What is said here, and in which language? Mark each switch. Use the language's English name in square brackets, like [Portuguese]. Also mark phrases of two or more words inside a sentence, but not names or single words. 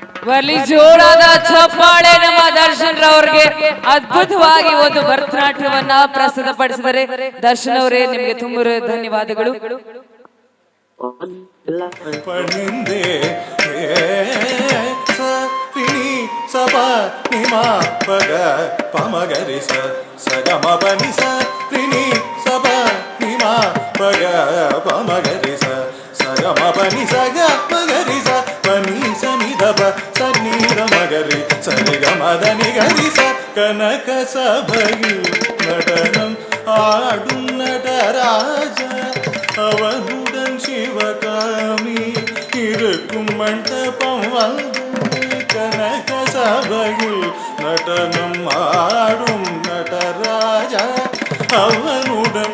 [Kannada] ಬರ್ಲಿ ಜೋರಾದ ಚಪ್ಪಾಳೆ ನಮ್ಮ ದರ್ಶನ್ ರವರಿಗೆ. ಅದ್ಭುತವಾಗಿ ಒಂದು ಭರತನಾಟ್ಯವನ್ನ ಪ್ರಸ್ತುತಪಡಿಸಿದರೆ ದರ್ಶನ್ ಅವರೇ ನಿಮಗೆ ತುಂಬ ಧನ್ಯವಾದಗಳು. ಪಣಿಂದೆ ಸಪ ನಿಮ ಪಗ ಪಮಗರಿ ಸಗಮ ಪನಿ ರಿನಿ ಸಪ ನಿಮ ಪಗ ಪಮಗರಿ ಸಗಮ ಪನಿ ಸಗ ಮಗರಿ ಪನಿ ಸನಿದಪ ಸನ್ನೀರ ಮಗರಿ ಸರಿಗಮದನಿ ಗರಿ [Tamil] கனக சபையில் நடனம் ஆடும் நடராஜ அவனுடன் சிவகாமி இருக்கும் மண்டபம் வந்து கனக சபையில் நடனம் ஆடும் நடராஜ அவனுடன்